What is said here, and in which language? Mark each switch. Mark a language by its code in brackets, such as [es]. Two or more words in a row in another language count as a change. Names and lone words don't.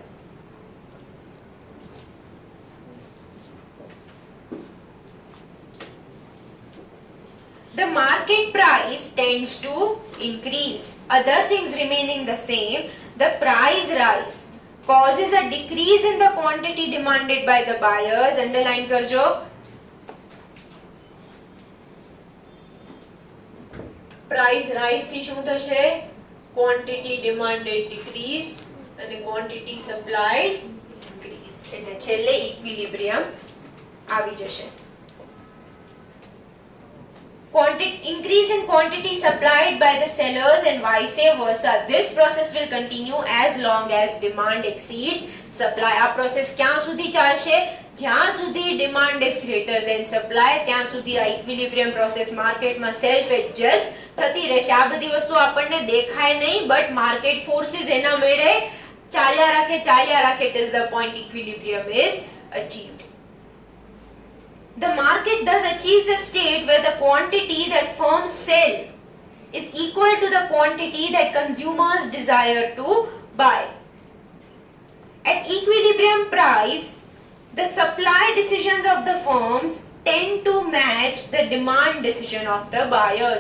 [en] The market price tends to increase. Other things remaining the same, the price rise causes a decrease in the quantity demanded by the buyers. [gu] Underline karjo. [en] price rise [gu] થી શું થશે? [en] quantity demanded decrease and quantity supplied increase, [gu] એટલે છેલ્લે ઇક્વિલિબ્રિયમ આવી જશે. [en] Increase in quantity supplied by the sellers and vice versa. This process will continue as long as demand exceeds supply. [gu] આ પ્રોસેસ ક્યાં સુધી ચાલશે? જ્યાં સુધી [en] demand is greater than supply, [gu] ત્યાં સુધી આ ઇક્વિલિબ્રિયમ પ્રોસેસ માર્કેટમાં [en] self adjust [gu] થતી રહેશે. આ બધી વસ્તુ આપણને દેખાય નહીં, [en] but market forces [gu] એના મેળે ચાલ્યા રાખે [en] till the point equilibrium is achieved. The market thus achieves a state where the quantity that firms sell is equal to the quantity that consumers desire to buy. At equilibrium price, the supply decisions of the firms tend to match the demand decision of the buyers.